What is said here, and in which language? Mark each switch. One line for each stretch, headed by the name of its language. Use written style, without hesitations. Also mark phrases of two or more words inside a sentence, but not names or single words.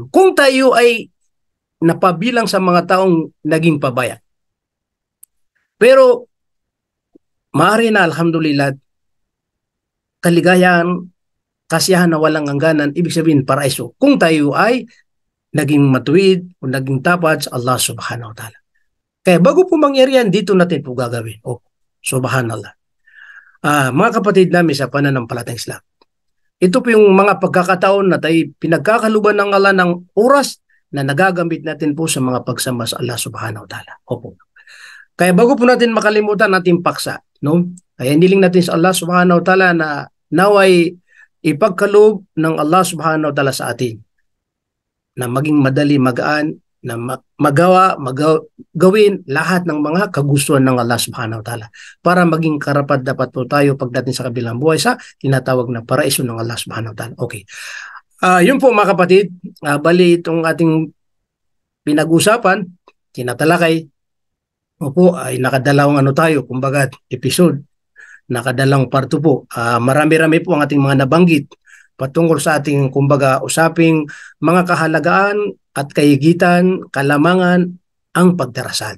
Filipino: Kung tayo ay napabilang sa mga taong naging pabaya. Pero maari na alhamdulillah kaligayahan, kasiyahan na walang hangganan, ibig sabihin paraiso. Kung tayo ay naging matuwid o naging tapat sa Allah
Arabic: سبحانه وتعالى.
Filipino: Kaya bago po mangyari yan, dito natin po gagawin. Subhanallah. Mga kapatid namin sa pananampalatayang Islam, ito po yung mga pagkakataon na tayo pinagkakaluban ng Allah ng oras na nagagamit natin po sa mga pagsamba sa Allah
Arabic: سبحانه وتعالى.
Filipino: Kaya bago po natin makalimutan natin paksa, no? Kaya hiniling natin sa Allah
Arabic: سبحانه وتعالى
Filipino: na naway ipagkaloob ng Allah
Arabic: سبحانه وتعالى
Filipino: sa atin na maging madali, magaan, na gawin lahat ng mga kagustuhan ng Allah
Arabic: سبحانه وتعالى
Filipino: para maging karapat dapat po tayo pagdating sa kabilang buhay sa tinatawag na paraiso ng Allah
Arabic: سبحانه وتعالى.
Filipino: Okay. Yun po mga kapatid, bali itong ating pinag-usapan, tinatalakay, ay nakadalawang tayo, kumbaga episode, nakadalawang parto po. Marami-rami po ang ating mga nabanggit patungkol sa ating, kumbaga, usaping mga kahalagaan at kahigitan, kalamangan, ang pagdarasal.